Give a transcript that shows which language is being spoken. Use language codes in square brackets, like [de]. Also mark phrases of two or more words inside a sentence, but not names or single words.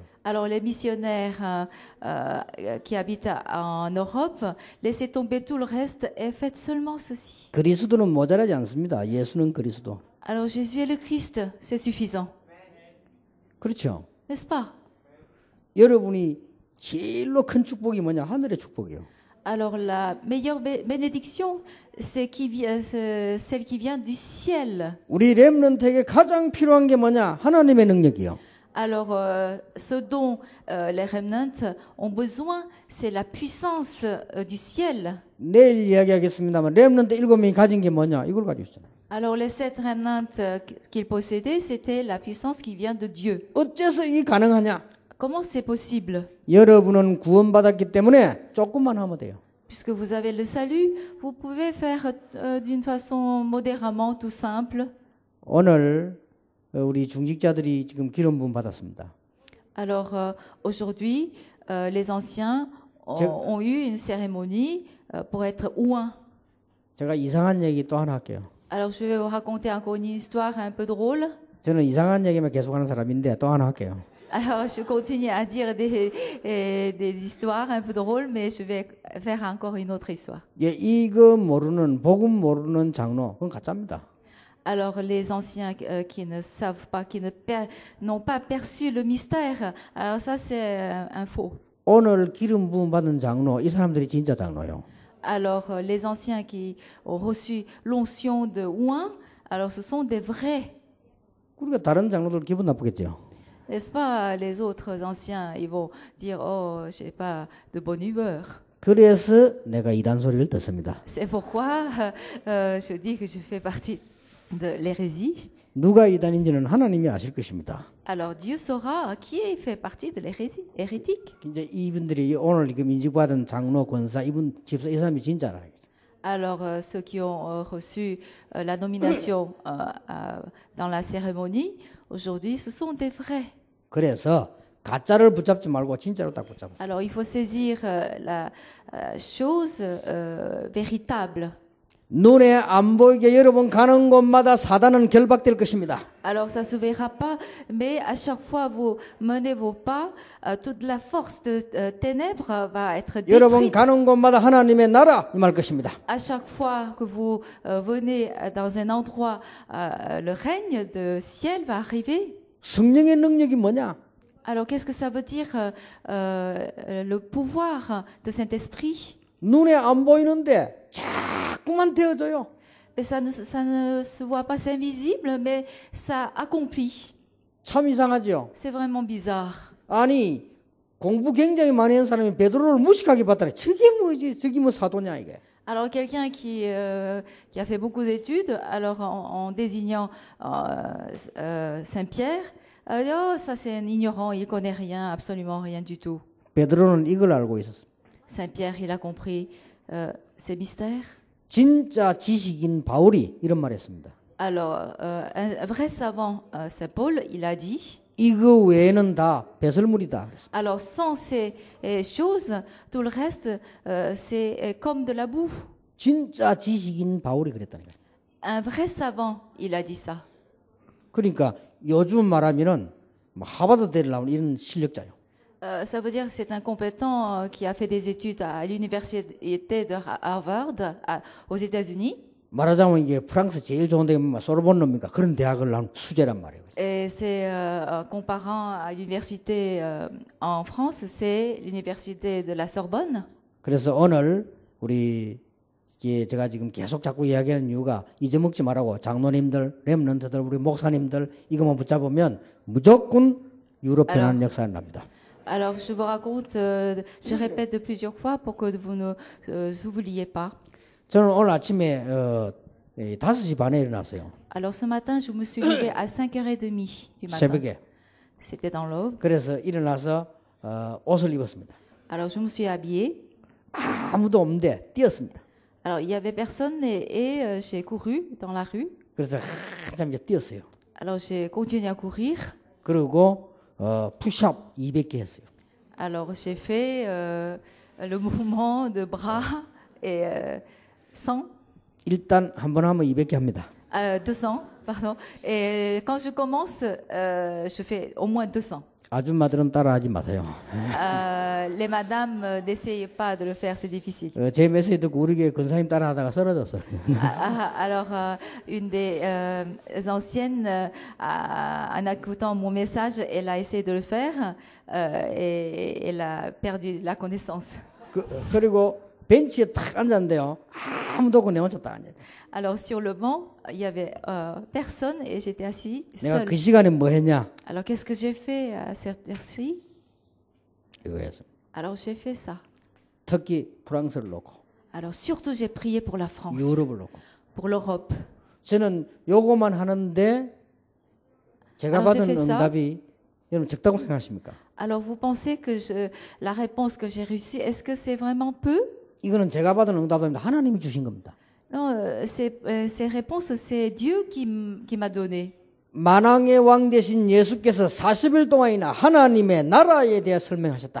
[fr] Alors, les missionnaires qui habitent en Europe, laissez tomber tout le reste et faites seulement ceci. [ko] 그리스도는 모자라지 않습니다. 예수는 그리스도. [fr] Alors, Jésus est le Christ, c'est suffisant. [ko] 그렇죠. [fr] N'est-ce pas? [ko] 여러분이 제일로 큰 축복이 뭐냐? 하늘의 축복이요. [fr] Alors, la meilleure bénédiction, c'est celle qui vient du ciel. [ko] 우리 렘넌트에게 가장 필요한 게 뭐냐? 하나님의 능력이요. [fr] Alors, ce dont les remnants ont besoin, c'est la puissance du ciel. [ko] 내일 이야기하겠습니다만 렘넌트 7명이 가진 게 뭐냐? 이걸 가지고 있잖아요. [fr] Alors, les 7 remnants qu'ils possédaient, c'était la puissance qui vient de Dieu. [ko] 어째서 이게 가능하냐? [fr] Comment c'est possible? [ko] 여러분은 구원받았기 때문에 조금만 하면 돼요. [fr] Puisque vous avez le salut, vous pouvez faire d'une façon modérément, tout simple. [ko] 오늘 우리 중직자들이 지금 기름 부음 받았습니다. [fr] Alors aujourd'hui, les anciens ont eu une cérémonie pour être ouins. [ko] 제가 이상한 얘기 또 하나 할게요. [fr] Alors je vais vous raconter encore une histoire un peu drôle. [ko] 저는 이상한 얘기만 계속하는 사람인데 또 하나 할게요. [fr] Alors je continue à dire des histoires un peu drôles, mais je vais faire encore une autre histoire. [ko] 예, 이거 모르는 복음 모르는 장로 그건 가짜입니다. [fr] Alors les anciens qui ne savent pas, qui n'ont pas perçu le mystère, alors ça c'est un faux. [ko] 오늘 기름 부음 받은 장로 이 사람들이 진짜 장로요. [fr] Alors les anciens qui ont reçu l'onction de ouin, alors ce sont des vrais. [ko] 그러니까 다른 장로들 기분 나쁘겠죠. [fr] N'est-ce pas, les autres anciens, ils vont dire, oh, je n'ai pas de bonne humeur. [ko] 그래서 내가 이단 소리를 듣습니다. [fr] C'est pourquoi je dis que je fais partie de l'hérésie. [ko] 누가 이단인지는 하나님이 아실 것입니다. [fr] Alors Dieu saura qui fait partie de l'hérésie, hérétique. [ko] 이제 이분들이 오늘 지금 인직받은 장로 권사 이분 집사 이 사람이 진짜라. [fr] Alors ceux qui ont reçu la nomination dans la cérémonie, aujourd'hui, ce sont des vrais. [ko] 그래서 가짜를 붙잡지 말고 진짜로 딱 붙잡았어요. [fr] Alors il faut saisir la chose véritable. [ko] 눈에 안 보이게 여러분 가는 곳마다 사단은 결박될 것입니다. [fr] Alors ça se verra pas, mais à chaque fois vous menez vos pas, toute la force de ténèbres va être [ko] 여러분 [fr] détruite. [ko] 가는 곳마다 하나님의 나라 임할 것입니다. [fr] À chaque fois que vous venez dans un endroit, le règne de ciel va arriver. [ko] 성령의 능력이 뭐냐? [fr] Alors qu'est-ce que ça veut dire le pouvoir de Saint-Esprit? [ko] 눈에 안 보이는데 자꾸만 되어져요. [fr] Mais ça ne se voit pas, c'est invisible, mais ça accomplit. [ko] 참 이상하죠. [fr] C'est vraiment bizarre. [ko] 아니 공부 굉장히 많이 한 사람이 베드로를 무식하게 봤더니 저게 뭐지? 저게 뭐 사도냐 이게. [fr] Alors quelqu'un qui a fait beaucoup d'études, alors en désignant Saint-Pierre, dit, oh ça c'est un ignorant, il connaît rien, absolument rien du tout. [ko] 베드로는 이걸 알고 있었어. [fr] Saint-Pierre, il a compris ces mystères. [ko] 진짜 지식인 바울이 이런 말했습니다. [fr] Alors un vrai savant, Saint Paul, il a dit. [ko] 이거 외에는 다 배설물이다. 그랬습니다. [fr] Alors sans ces choses, tout le reste c'est comme de la boue. [ko] 진짜 지식인 바울이 그랬다는 거예요. [fr] Un vrai savant, il a dit ça. [ko] 그러니까 요즘 말하면은 하버드대를 나온 이런 실력자요. [fr] Ça veut dire que c'est un compétent qui a fait des études à l'université de Harvard aux États-Unis. [ko] 말하자면 이게 프랑스 제일 좋은 대학은 소르본 놈입니까? 그런 대학을 나온 수재란 말이에요. [fr] Et c'est comparant à l'université en France, c'est l'université de la Sorbonne. [ko] 그래서 오늘 우리 제가 지금 계속 자꾸 이야기하는 이유가 잊어먹지 말라고 장로님들, 렘넌트들, 우리 목사님들 이것만 붙잡으면 무조건 유럽 변하는 역사가 납니다. [fr] Alors je vous raconte, je répète de plusieurs fois pour que vous ne oubliez pas. [ko] 저는 오늘 아침에 5시 반에 일어났어요. [fr] Alors ce matin, je me suis levée à 5h30 du matin. [ko] 새벽에. [fr] C'était dans l'aube. [ko] 그래서 일어나서 옷을 입었습니다. [fr] Alors je me suis habillée. [ko] 아무도 없는데 뛰었습니다. [fr] Alors il y avait personne et j'ai couru dans la rue. [ko] 그래서 한참 이제 뛰었어요. [fr] Alors j'ai continué à courir. [ko] 그리고 푸시업 200개 했어요. [fr] Alors j'ai fait le mouvement de bras et 100. [ko] 일단 한 번 하면 200개 합니다. [fr] 200, pardon. Et quand je commence, je fais au moins 200. [ko] 아줌마들은 따라하지 마세요. [fr] Les madames, n'essayez pas de le faire, c'est difficile. [ko] 제 메시지 듣고 우리 교회 권사님 따라하다가 쓰러졌어요. [fr] Alors, une des anciennes, en écoutant mon message, elle a essayé de le faire et elle a perdu la connaissance. [ko] 그리고 벤치에 탁 앉았는데요. 아무도 없고 내 혼자 딱 앉아요. [fr] Alors sur le banc, il y avait personne et j'étais assis [ko] 내가 [fr] seul. [ko] 그 시간에 뭐 했냐? [fr] Alors qu'est-ce que j'ai fait à cette heure-ci? [ko] 이거였어. [fr] Alors j'ai fait ça. [ko] 특히 프랑스를 놓고 [fr] Alors surtout j'ai prié pour la France, [ko] 유럽을 놓고 [fr] pour l'Europe. [ko] 저는 요거만 하는데 제가 [fr] Alors, j'ai [ko] 받은 [fr] fait ça. [ko] 응답이 여러분 적다고 생각하십니까? [fr] Alors vous pensez que la réponse que j'ai reçue, est-ce que c'est vraiment peu? [ko] 이거는 제가 받은 응답입니다. 하나님이 주신 겁니다. [fr] Non, ces réponses, c'est Dieu qui m'a donné. [ko] 만왕의 왕 되신 예수께서 40일 동안이나 하나님의 나라에 대해 설명하셨다.